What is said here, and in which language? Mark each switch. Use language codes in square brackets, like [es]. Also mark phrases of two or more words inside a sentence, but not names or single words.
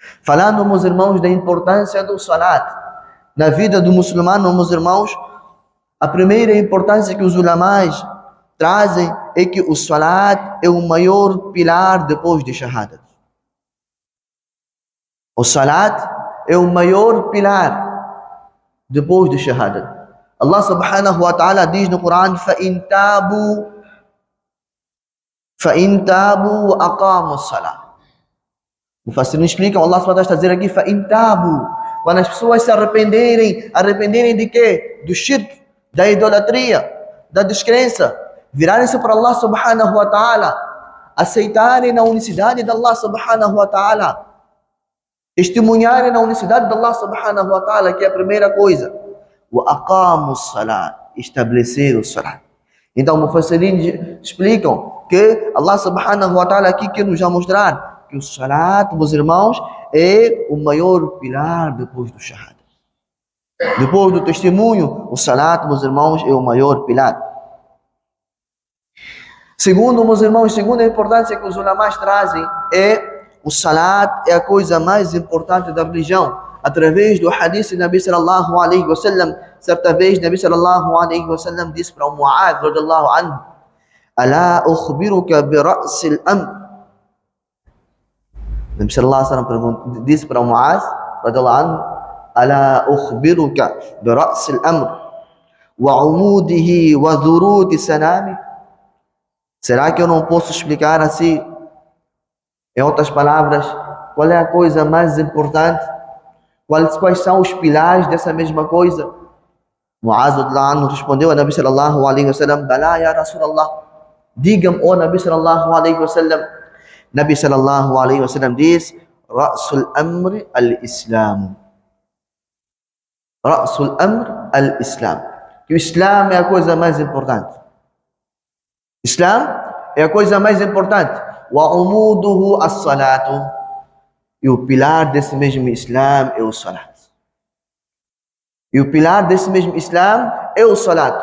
[pt] Falando, meus irmãos, da importância do salat na vida do muçulmano, meus irmãos, a primeira importância que os ulamais trazem é que o salat é o maior pilar depois de shahada. O salat é o maior pilar depois de shahada. [ar] الله سبحانه وتعالى [pt] diz no Coran: [ar] فَإِن تَابُوا وَأَقَامُوا الصَّلَاةَ. [pt] Mufassirin explicam, [ar] الله سبحانه وتعالى [pt] está dizendo aqui: [ar] فَإِن تَابُوا. [pt] Quando as pessoas se arrependerem de quê? Do shirk, da idolatria, da descrença, virarem-se para [ar] الله سبحانه وتعالى, [pt] aceitarem a unicidade de [ar] الله سبحانه وتعالى, [pt] testemunharem a unicidade de [ar] الله سبحانه وتعالى, [pt] que é a primeira coisa. [ar] وَأَقَامُوا الصَّلَاةَ. [pt] Estabelecer o salat. Então, mufassirin explicam que [ar] الله سبحانه وتعالى [pt] aqui quer nos mostrar que o salat, meus irmãos, é o maior pilar depois do shahada. Depois do testemunho, o salat, meus irmãos, é o maior pilar. Segundo, meus irmãos, segunda importância que os ulamás trazem é o salat é a coisa mais importante da religião. Através do hadith de [ar] نبي صلى الله عليه وسلم, [pt] certa vez [ar] نبي صلى الله عليه وسلم [pt] disse para o [ar] معاذ رضي الله عنه: "ألا أخبرك برأس الأمر." نبي صلى الله عليه وسلم [pt] disse para o [ar] معاذ رضي الله عنه: "ألا أخبرك برأس الأمر وعموده وذروة سنامه." [pt] Será que eu não posso explicar assim, em outras palavras, qual é a coisa mais importante? Quais são os pilares dessa mesma coisa? [ar] معاذ رضي الله عنه [pt] respondeu a [ar] نبي صلى الله عليه وسلم: "بلى يا رسول الله." [pt] Diga-me, ó [ar] نبي صلى الله عليه وسلم. نبي صلى الله عليه وسلم [pt] diz: [ar] "رأس الأمر الإسلام." رأس الأمر الإسلام. [pt] Que o Islam é a coisa mais importante. Islam é a coisa mais importante. [ar] وعموده الصلاة. [pt] E o pilar desse mesmo Islam é o salat. E o pilar desse mesmo Islam é o salat.